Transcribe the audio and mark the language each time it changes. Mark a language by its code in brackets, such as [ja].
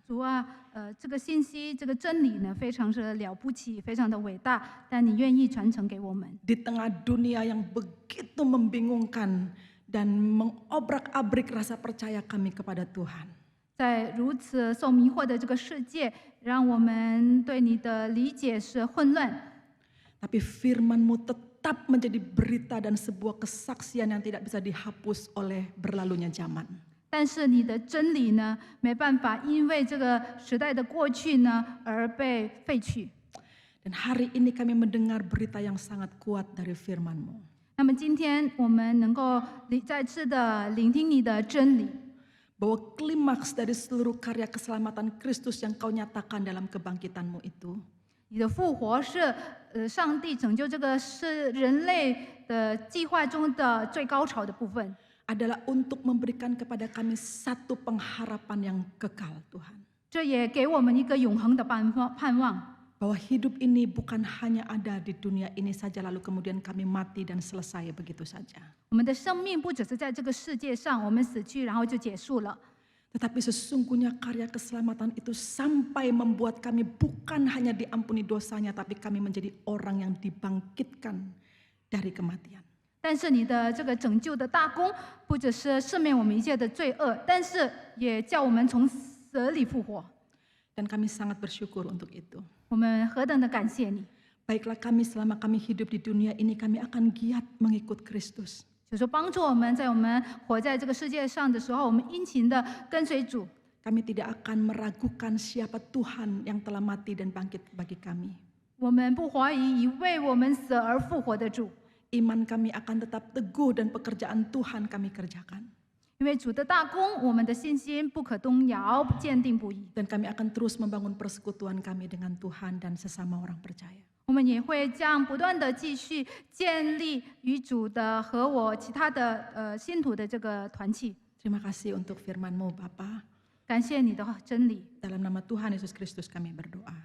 [zh] 主啊，这个信息、这个真理呢，非常是了不起，非常的伟大，但你愿意传承给我们。 [id] Di tengah dunia yang begitu membingungkan dan mengobrak-abrik rasa percaya kami kepada Tuhan. [zh] 在如此受迷惑的这个世界，让我们对你的理解是混乱。 [id] Tapi firman-Mu tetap menjadi berita dan sebuah kesaksian yang tidak bisa dihapus oleh berlalunya zaman. [zh] 但是你的真理呢，没办法因为这个时代的过去呢而被废去。 [id] Dan hari ini kami mendengar berita yang sangat kuat dari firman-Mu. [zh] 那么今天我们能够再次的聆听你的真理， [id] Bahwa klimaks dari seluruh karya keselamatan Kristus yang Kau nyatakan dalam kebangkitan-Mu itu [zh] 你的复活是上帝拯救这个是人类的计划中的最高潮的部分， [id] adalah untuk memberikan kepada kami satu pengharapan yang kekal Tuhan. [zh] 这也给我们一个永恒的盼望。 [id] Bahwa hidup ini bukan hanya ada di dunia ini saja lalu kemudian kami mati dan selesai begitu saja. [zh] 我们的生命不只是在这个世界上，我们死去然后就结束了。 [id] Tetapi sesungguhnya karya keselamatan itu sampai membuat kami bukan hanya diampuni dosanya, tapi kami menjadi orang yang dibangkitkan dari kematian. [zh] 但是你的这个拯救的大功，不只是赦免我们一切的罪恶，但是也叫我们从死里复活。 [id] Dan kami sangat bersyukur untuk itu. [zh] 我们何等的感谢你！ [id] Baiklah kami selama kami hidup di dunia ini, kami akan giat mengikut Kristus. [zh] 就说帮助我们在我们活在这个世界上的时候，我们殷勤的跟随主。 [id] Kami tidak akan meragukan siapa Tuhan yang telah mati dan bangkit bagi kami. [zh] 我们不怀疑一为我们死而复活的主， [id] Iman kami akan tetap teguh dan pekerjaan Tuhan kami kerjakan. [zh] 因为主的大功，我们的信心不可动摇，坚定不移。 [id] Dan kami akan terus membangun persekutuan kami dengan Tuhan dan sesama orang percaya. [zh] 我们也会这样不断的继续建立与主的和我其他的信徒的这个团契。 [id] Terima kasih untuk firman-Mu Bapa. [zh] 感谢你的真理， [id] Dalam nama Tuhan Yesus Kristus kami berdoa.